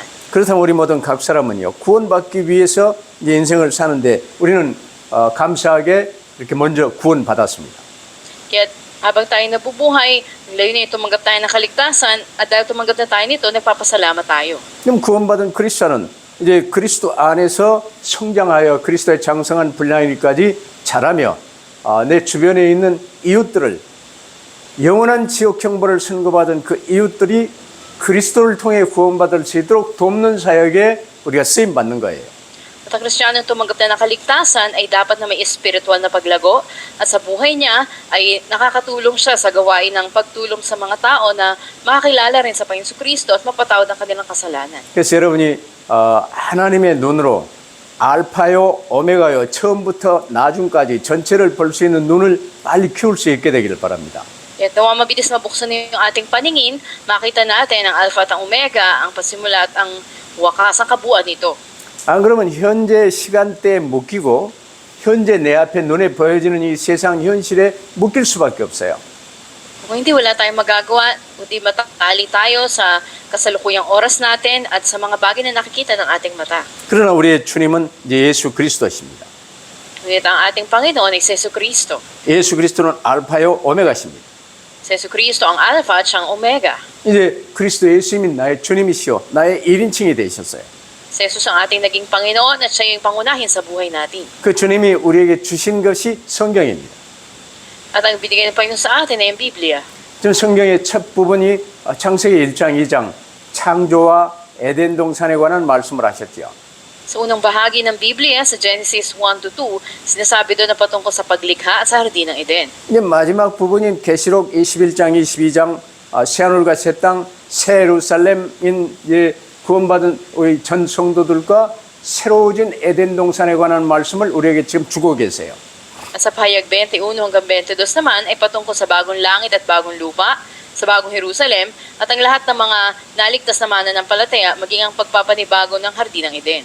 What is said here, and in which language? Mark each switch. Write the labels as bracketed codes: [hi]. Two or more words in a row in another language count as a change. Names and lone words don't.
[ko] 그렇다면 우리 모든 각 사람은요 구원받기 위해서 이제 인생을 사는데 우리는 감사하게 이렇게 먼저 구원받았습니다. [tl] Kaya habang tayo nabubuhay, layunin tumanggap tayo ng kaligtasan at dahil tumanggap na tayo nito, nagpapasalamat tayo. [ko] 그럼 구원받은 크리스천은 이제 그리스도 안에서 성장하여 그리스도의 장성한 분량일까지 자라며 내 주변에 있는 이웃들을 영원한 지옥 형벌을 선고받은 그 이웃들이 그리스도를 통해 구원받을 수 있도록 돕는 사역에 우리가 쓰임 받는 거예요. [tl] At ang Kristiyanong tumanggap na ng kaligtasan ay dapat na may espiritual na paglago at sa buhay niya ay nakakatulong siya sa gawain ng pagtulong sa mga tao na makakilala rin sa Panginoon Jesucristo at mapatawad ang kanilang kasalanan. [ko] 그래서 여러분이 하나님의 눈으로 알파요 오메가요 처음부터 나중까지 전체를 볼 수 있는 눈을 빨리 키울 수 있게 되기를 바랍니다. [tl] At nawa mabilis mabuksan yung ating paningin, makita natin ang Alpha at ang Omega, ang pasimula at ang wakas, ang kabuuan nito. [ko] 안 그러면 현재 시간대에 묶이고 현재 내 앞에 눈에 보여지는 이 세상 현실에 묶일 수밖에 없어요. [tl] Kung hindi, wala tayong magagawa, kundi matakali tayo sa kasalukuyang oras natin at sa mga bagay na nakikita ng ating mata. [ko] 그러나 우리의 주님은 이제 예수 그리스도십니다. [tl] Ngunit ang ating Panginoon ay si Jesucristo. [ko] 예수 그리스도는 알파요 오메가십니다. [tl] Si Jesucristo ang Alpha at siyang Omega. [ko] 이제 그리스도 예수님이 나의 주님이시오 나의 1인칭이 되셨어요. [tl] Si Jesus ang ating naging Panginoon at siya yung pangunahin sa buhay natin. [ko] 그 주님이 우리에게 주신 것이 성경입니다. [tl] At ang binigay ng Panginoon sa atin ay ang Biblia. [ko] 지금 성경의 첫 부분이 창세기 1장 2장 창조와 에덴 동산에 관한 말씀을 하셨지요. [tl] Sa unang bahagi ng Biblia, sa Genesis 1-2, sinasabi doon na patungkol sa paglikha at sa hardin ng Eden. [ko] 이제 마지막 부분인 계시록 21장 22장 새하늘과 새 땅 새 예루살렘인 이제 구원받은 우리 전 성도들과 새로워진 에덴 동산에 관한 말씀을 우리에게 지금 주고 계세요. [tl] At sa pahayag 21 hanggang 22 naman ay patungkol sa bagong langit at bagong lupa, sa bagong Jerusalem, at ang lahat ng mga naligtas na mananampalataya maging ang pagpapanibago ng hardin ng Eden.